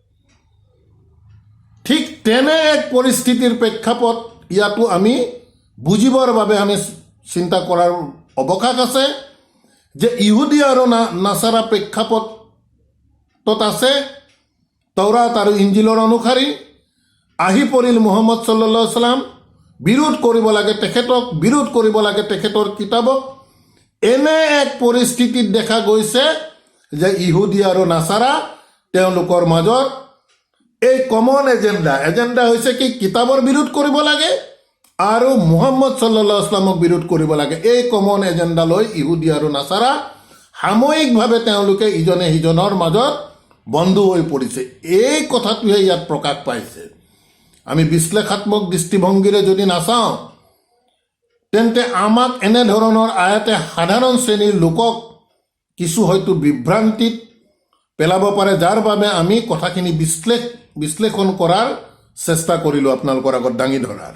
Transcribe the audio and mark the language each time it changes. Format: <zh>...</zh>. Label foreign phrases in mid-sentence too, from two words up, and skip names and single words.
<as>ঠিক তেনে এক পৰিস্থিতিৰ প্ৰেক্ষাপট ইয়াতো আমি বুজিবৰ বাবে আমি চিন্তা কৰাৰ অৱকাশ আছে যে ইহুদী আৰু নাছাৰা প্ৰেক্ষাপটত আছে তৌৰাত আৰু ইঞ্জিলৰ অনুসাৰী। আহি পৰিল মুহাম্মদ</as> <ar>صلى الله عليه سلم,</ar> <as>বিৰোধ কৰিব লাগে তেখেতক, বিৰোধ কৰিব লাগে তেখেতৰ কিতাপক। এনে এক পৰিস্থিতিত দেখা গৈছে যে ইহুদী আৰু নাছাৰা তেওঁলোকৰ মাজত এই</as> <en>common agenda</en> <as>হৈছে কি, কিতাপৰ বিৰোধ কৰিব লাগে আৰু মুহাম্মদ</as> <ar>صلى الله عليه سلم</ar> <as>বিৰোধ কৰিব লাগে। এই</as> <en>common agenda</en> <as>লৈ ইহুদী আৰু নাছাৰা সাময়িকভাৱে তেওঁলোকে ইজনে সিজনৰ মাজত বন্ধু হৈ পৰিছে। এই কথাটোহে ইয়াত প্ৰকাশ পাইছে। আমি বিশ্লেষাত্মক দৃষ্টিভংগীৰে যদি নাচাওঁ, তেন্তে আমাক এনেধৰণৰ আয়াতে সাধাৰণ শ্ৰেণীৰ লোকক কিছু হয়তো বিভ্ৰান্তিত পেলাব পাৰে, যাৰ বাবে আমি কথাখিনি বিশ্লেষণ কৰাৰ চেষ্টা কৰিলোঁ আপোনালোকৰ আগত দাঙি ধৰাৰ।</as>